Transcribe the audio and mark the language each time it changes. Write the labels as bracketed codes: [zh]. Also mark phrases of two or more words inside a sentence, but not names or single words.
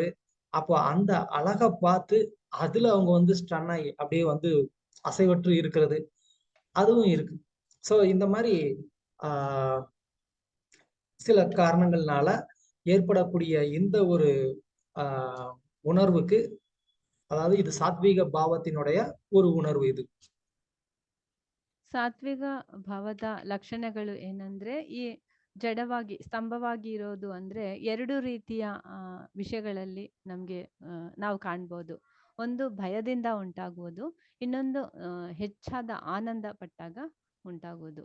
[ta] அப்போ அந்த அழகா பார்த்து அதுல அவங்க வந்து ஸ்டன் ஆகி அப்படியே வந்து அசைவற்று இருக்கிறது அதுவும் இருக்கு. சோ இந்த மாதிரி சில காரணங்கள்னால ஏற்படக்கூடிய இந்த ஒரு உணர்வுக்கு, அதாவது இது சாத்வீக பாவத்தினுடைய ஒரு உணர்வு. இது [kn] ಸಾತ್ವಿಕ ಭಾವದ ಲಕ್ಷಣಗಳು ಏನಂದ್ರೆ ಈ ಜಡವಾಗಿ ಸ್ತಂಭವಾಗಿ ಇರೋದು ಅಂದ್ರೆ 2 ರೀತಿಯ ವಿಷಯಗಳಲ್ಲಿ ನಮ್ಗೆ ನಾವು ಕಾಣ್ಬೋದು. ಒಂದು ಭಯದಿಂದ ಉಂಟಾಗುವುದು, ಇನ್ನೊಂದು ಹೆಚ್ಚಾದ ಆನಂದ ಪಟ್ಟಾಗ ಉಂಟಾಗುವುದು.